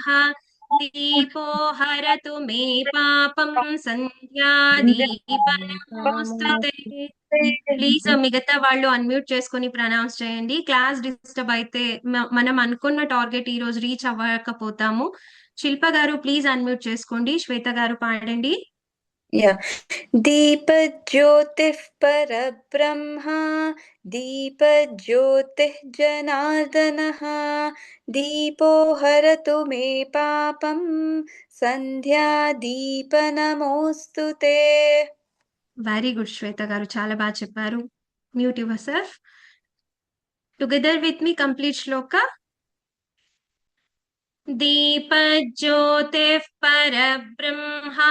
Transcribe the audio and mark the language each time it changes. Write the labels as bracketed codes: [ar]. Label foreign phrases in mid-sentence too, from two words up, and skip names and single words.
[sa] దీపో హరతు మే పాపం. సంధ్యాదీపనమోऽस्तु తే. [te] ప్లీజ్ మిగతా వాళ్ళు అన్మ్యూట్ చేసుకొని ప్రనౌన్స్ చేయండి. [en] class disturb [te] అయితే మనం అనుకున్న టార్గెట్ ఈ రోజు రీచ్ అవ్వకపోతాము. శిల్ప గారు [en] please unmute [te] చేసుకోండి. శ్వేత గారు పాడండి. [sa] Yeah. दीपज्योतिः परब्रह्म. दीपज्योतिः जनार्दनः. दीपो हरतु मे पापं. సంధ్యాదీపనమోస్తు తే. [en] very good [te] శ్వేత గారు, చాలా బాగా చెప్పారు. [en] Mute yourself. Together with me complete shloka. [sa] దీపజ్యోతిః పరబ్రహ్మ.